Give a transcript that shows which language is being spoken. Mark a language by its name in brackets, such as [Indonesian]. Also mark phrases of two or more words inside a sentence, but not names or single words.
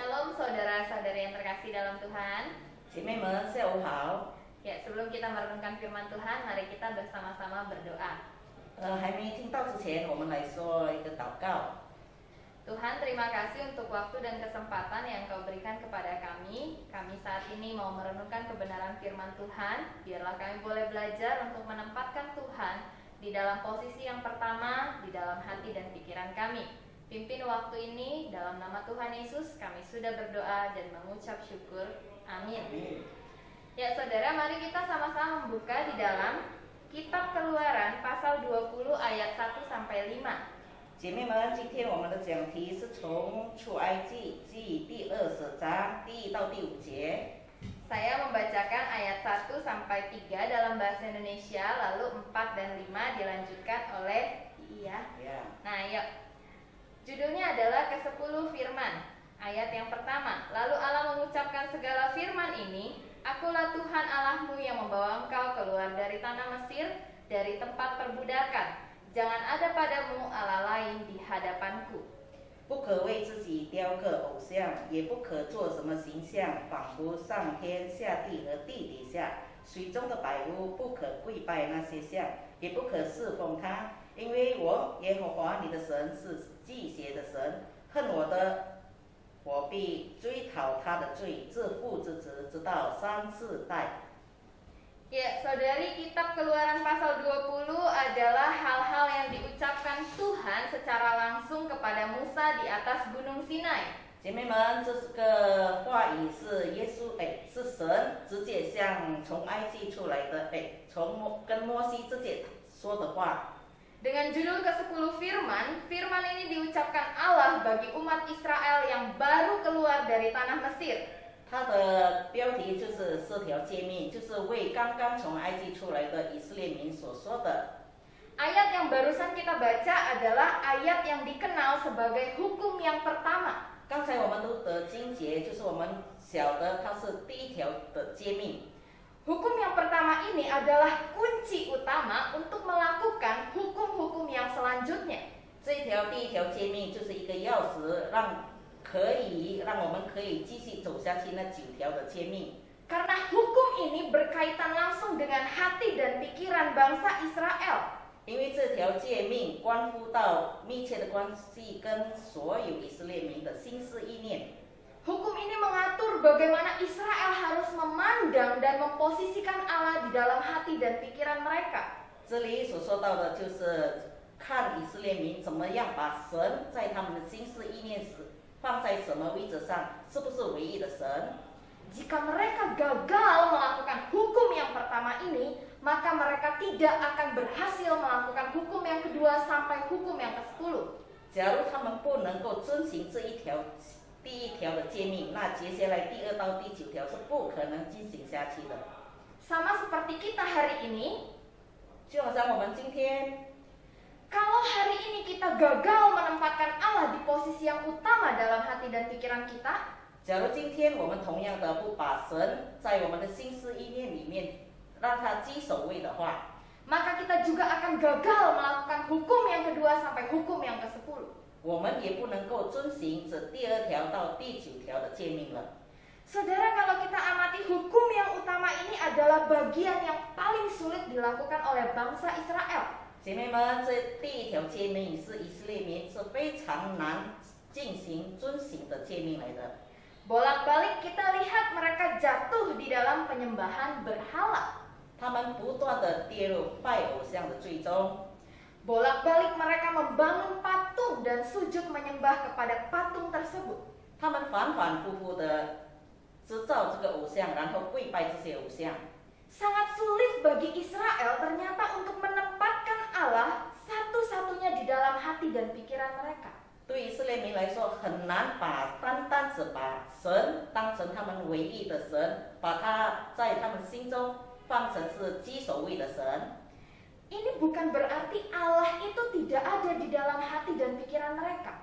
[Indonesian] Shalom saudara-saudari yang terkasih dalam Tuhan. [Chinese] 姐妹们，下午好。 [Indonesian] Ya, sebelum kita merenungkan firman Tuhan, mari kita bersama-sama berdoa. [Chinese] 还没听到之前，我们来说一个祷告。 [Indonesian] Tuhan, terima kasih untuk waktu dan kesempatan yang Kau berikan kepada kami. Kami saat ini mau merenungkan kebenaran firman Tuhan. Biarlah kami boleh belajar untuk menempatkan Tuhan di dalam posisi yang pertama, di dalam hati dan pikiran kami. Pimpin waktu ini, dalam nama Tuhan Yesus kami sudah berdoa dan mengucap syukur. Amin. Ya saudara, mari kita sama-sama membuka di dalam Kitab Keluaran pasal 20 ayat 1-5. [Chinese] 姐妹们，今天我们的讲题是从出埃及记第20章第1到第5节。 [Indonesian] Saya membacakan ayat 1-3 dalam bahasa Indonesia, lalu 4 dan 5 dilanjutkan oleh Iya. Nah, yuk. Judulnya adalah ke-10 firman. Ayat yang pertama, lalu Allah mengucapkan segala firman ini, Akulah Tuhan Allahmu yang membawa engkau keluar dari tanah Mesir, dari tempat perbudakan. Jangan ada padamu Allah lain di hadapanku. [Chinese] 不可为自己雕刻偶像，也不可做什么形象，仿佛上天下地和地底下水中的百物，不可跪拜那些像，也不可侍奉他，因为我耶和华你的神是忌邪的神，恨我的，我必追讨他的罪，自父之子直到3、4代。 [Indonesian] Ya, saudari, kitab Keluaran pasal 20 adalah hal-hal yang diucapkan Tuhan secara langsung kepada Musa di atas Gunung Sinai. [Chinese] 姐妹们，这个话语是耶稣，是神直接向从埃及出来的，跟摩西直接说的话。 [Indonesian] Dengan judul ke-10 firman, firman ini diucapkan Allah bagi umat Israel yang baru keluar dari tanah Mesir. [Chinese] 它的标题就是10条诫命，就是为刚刚从埃及出来的以色列民所说的。 [Indonesian] Ayat kita baca adalah ayat yang dikenal sebagai hukum yang pertama. [Chinese] 刚才我们读的经节，就是我们晓得它是第一条的诫命。 [Indonesian] Hukum yang pertama ini adalah kunci utama untuk melakukan hukum-hukum yang selanjutnya. [Chinese] 这一条第一条诫命就是一个钥匙，让我们可以继续走下去那9条的诫命。 [Indonesian] Karena hukum ini berkaitan langsung dengan hati dan pikiran bangsa Israel. [Chinese] 因为这条诫命关乎到密切的关系跟所有以色列民的心思意念。 [Indonesian] Hukum ini mengatur bagaimana Israel harus memandang dan memposisikan Allah di dalam hati dan pikiran mereka. [Chinese] 这里所说到的就是看以色列民怎么样把神在他们的心思意念时放在什么位置上，是不是唯一的神？ [Indonesian] Jika mereka gagal melakukan hukum yang pertama ini, maka mereka tidak akan berhasil melakukan hukum yang kedua sampai hukum yang ke-10. [Chinese] 假如他们不能够遵行这一条第一条的诫命，那接下来第2到第9条是不可能进行下去的。 [Indonesian] Sama seperti kita hari ini, [Chinese] 就好像我们今天， [Indonesian] kalau hari ini kita gagal menempatkan Allah di posisi yang utama dalam hati dan pikiran kita, [Chinese] 假如今天我们同样的不把神在我们的心思意念里面让他居首位的话， [Indonesian] maka kita juga akan gagal melakukan hukum yang kedua sampai hukum yang ke-10. [Chinese] 我们也不能够遵行这第2条到第9条的诫命了。 [Indonesian] Saudara, kalau kita amati hukum yang utama ini adalah bagian yang paling sulit dilakukan oleh bangsa Israel. [Chinese] 姐妹们，这第1条诫命是以色列民是非常难进行遵行的诫命来的。 [Indonesian] Bolak-balik kita lihat mereka jatuh di dalam penyembahan berhala. [Chinese] 他们不断的跌入拜偶像的罪中。 [Indonesian] Bolak-balik mereka membangun patung dan sujud menyembah kepada patung tersebut. [Chinese] 他们反反复复的制造这个偶像，然后跪拜这些偶像。 [Indonesian] Sangat sulit bagi Israel ternyata untuk menempatkan Allah satu-satunya di dalam hati dan pikiran mereka. [Chinese] 对以色列民来说，很难单单只把神当成他们唯一的神，把他在他们心中放成是居首位的神。 [Indonesian] Ini bukan berarti Allah itu tidak ada di dalam hati dan pikiran mereka.